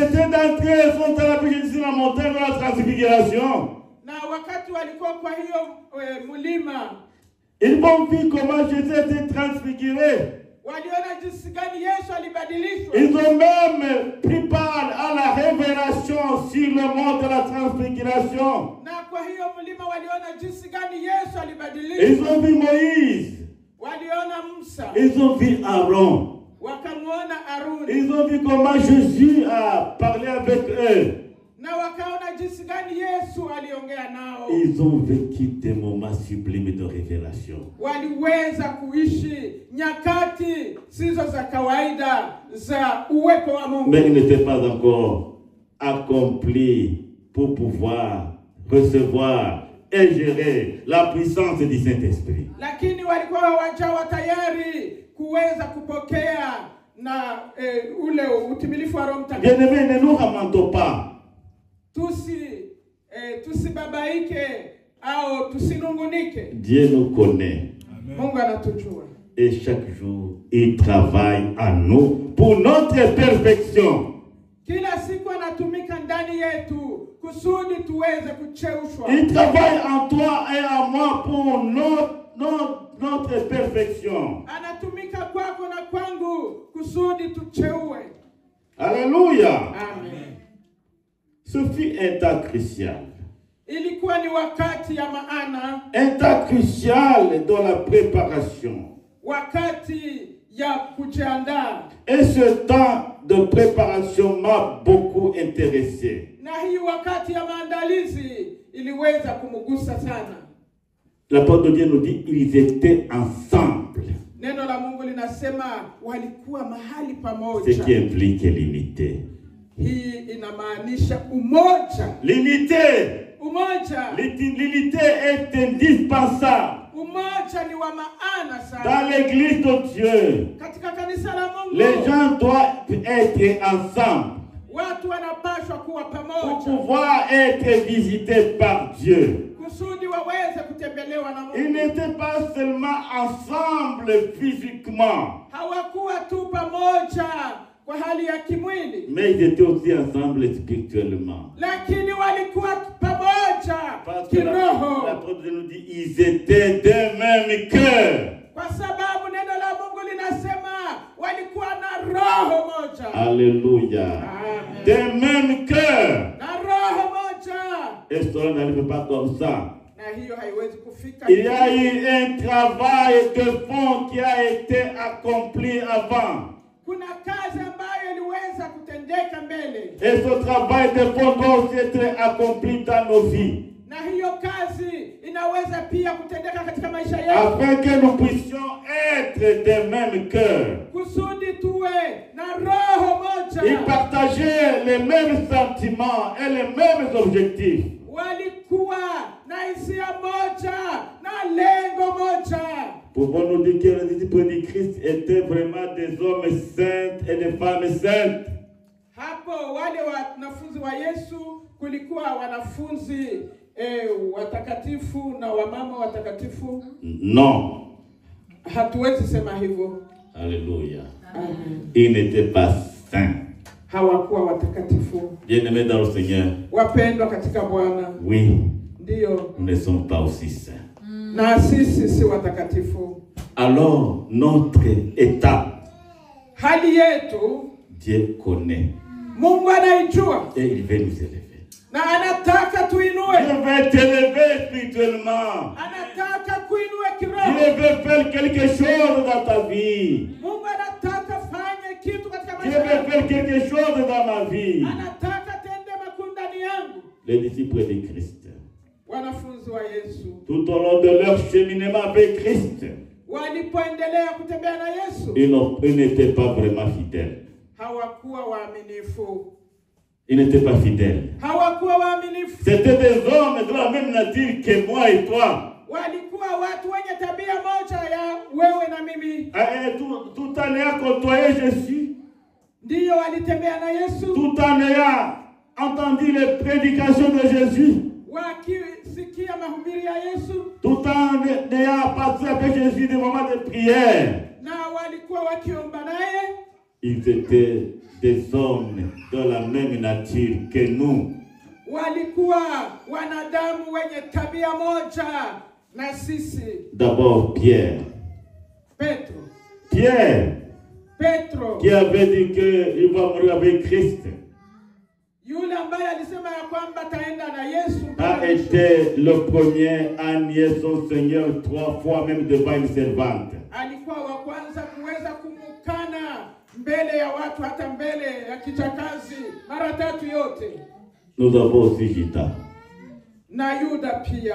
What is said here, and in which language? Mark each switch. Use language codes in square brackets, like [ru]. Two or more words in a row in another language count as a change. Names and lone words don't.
[fr] Certains d'entre eux sont allés avec Jésus sur la montagne de la transfiguration. [sw] Na wakati walikuwa kwa hiyo mulima, [fr] Ils ont vu comment Jésus était transfiguré. [sw] waliona jinsi gani Yesu alibadilishwa. [fr] Ils ont même pris part à la révélation sur le mont de la transfiguration. [sw] Na kwa hiyo mlima waliona jinsi gani Yesu [fr] Ils [sw] alibadilishwa. [fr] ont vu Moïse. [sw] Waliona Musa, [fr] Ils ont vu Aaron. [sw] wakamwona Aruni, [fr] Ils ont vu comment Jésus a parlé avec eux. [sw] na wakaona jinsi gani Yesu aliongea nao. [fr] Ils ont vécu des moments sublimes de révélation. [sw] Waliweza kuishi nyakati sizo za kawaida za uwepo wa Mungu. [fr] Mais ils n'étaient pas encore accomplis pour pouvoir recevoir et gérer la puissance du Saint-Esprit. [sw] Lakini walikuwa hawajawa tayari kuweza kupokea na ule utimilifu wa Roho Mtakatifu. [fr] Bien-aimés, ne nous lamentons pas. [sw] Tusibabaike au tusinungunike. [fr] Dieu nous connaît. [sw] Mungu anatujua. [fr] Et chaque jour, il travaille en nous pour notre perfection. [sw] Kila siku anatumika ndani yetu kusudi tuweze kucheushwa. [fr] Il travaille en toi et en moi pour notre perfection. [sw] Anatumika kwako na kwangu kusudi tucheue. Alléluia. Amen. [fr] Ce fut un temps crucial. [sw] Ilikuwa ni wakati ya maana, [fr] Un temps crucial dans la préparation. [sw] wakati ya kujiandaa. [fr] Et ce temps de préparation m'a beaucoup intéressé. [sw] Na hii wakati ya maandalizi iliweza kumgusa sana. [fr] La parole de Dieu nous dit ils étaient ensemble. [sw] Neno la Mungu linasema walikuwa mahali [fr] Ce [sw] pamoja. [fr] qui implique l'unité. [sw] Hii inamaanisha umoja. [fr] L'unité. [sw] Umoja. [fr] L'unité est indispensable. [sw] Umoja ni wa maana sana. [fr] Dans l'église de Dieu, [sw] Katika kanisa la Mungu, [fr] les gens doivent être ensemble [sw] watu wanapaswa kuwa [fr] pour [sw] pamoja [fr] pouvoir être visités par Dieu. [sw] kusudi waweze kutembelewa na [fr] Ils [sw] Mungu. [fr] n'étaient pas seulement ensemble physiquement, [sw] Hawakuwa tu pamoja kwa hali ya kimwili, [fr] mais ils étaient aussi ensemble spirituellement. [sw] lakini walikuwa pamoja [fr] Parce que la [sw] kiroho, [fr] parole de Dieu nous dit ils étaient d'un même cœur. [sw] kwa sababu neno la Mungu linasema walikuwa na roho moja. Alléluia. Amen. [fr] D'un même cœur. [sw] Na roho moja. [fr] Et cela n'arrive pas comme ça. [sw] Na hiyo haiwezi kufika. [fr] Il y a eu un travail de fond qui a été accompli avant. [sw] Kuna kazi ambayo iliweza kutendeka mbele. [fr] Et ce travail de fond doit aussi être accompli dans nos vies. [sw] Na hiyo kazi inaweza pia kutendeka katika maisha yetu. [fr] Afin que nous puissions être de même cœur. [sw] Kusudi tuwe na roho moja. [fr] Ils partageaient les mêmes sentiments et les mêmes objectifs. [sw] Walikuwa na hisia moja na lengo moja. [fr] Pouvons-nous dire que les disciples de Christ étaient vraiment des hommes saints et des femmes saintes? [sw] Hapo wale wanafunzi wa Yesu kulikuwa wanafunzi watakatifu na wamama watakatifu? [fr] Non. [sw] Hatuwezi sema hivyo. Alléluia. Amen. [fr] Ils n'étaient pas saints. [sw] Hawakuwa watakatifu. [fr] Bien-aimés dans le Seigneur, [sw] Wapendwa katika Bwana. [fr] oui, [sw] Ndio. [fr] nous ne sommes pas aussi saints. [sw] Na sisi si watakatifu. [fr] Alors, notre état, [sw] Hali yetu [fr] Dieu connaît. [sw] Mungu anaijua. [fr] Et il veut nous élever. [sw] Na anataka tuinue. [fr] Dieu veut t'élever spirituellement. [sw] Anataka kuinue [fr] Dieu [sw] kiroho. [fr] veut faire quelque chose dans ta vie. [sw] Mungu anataka fanye kitu katika [fr] Dieu [sw] maisha [fr] veut [sw] yako. [fr] faire quelque chose dans ma vie. [sw] Anataka tende makuu ndani yangu. [fr] Les disciples de Christ, [sw] Wanafunzi wa Yesu [fr] tout au long de leur cheminement avec Christ, [sw] walipoendelea kutembea na Yesu, [fr] ils n'étaient pas vraiment fidèles. [sw] hawakuwa waaminifu. [fr] Ils n'étaient pas fidèles. [sw] Hawakuwa waaminifu. [fr] C'était des hommes de la même nature que moi et toi. [sw] Walikuwa watu wenye tabia moja ya wewe na mimi. [fr] Tout en ayant côtoyé Jésus, [sw] Ndiyo walitembea na Yesu. [fr] tout en ayant entendu les prédications de Jésus, [sw] wakisikia mahubiri ya Yesu, [fr] tout en ayant passé avec Jésus des moments de prière, [sw] na walikuwa wakiomba naye. [fr] ils étaient des hommes de la même nature que nous. [sw] Walikuwa wanadamu wenye tabia moja na sisi. [fr] D'abord Pierre. Petro, qui avait dit qu'il va mourir avec Christ, [sw] yule ambaye alisema ya kwamba taenda na Yesu, [fr] a été le premier à nier son Seigneur 3 fois, même devant une servante. [sw] alikuwa wa kwanza kuweza kumukana mbele ya watu, hata mbele ya kijakazi, mara 3 yote. [fr] Nous avons aussi Judas. [sw] Na Yuda pia.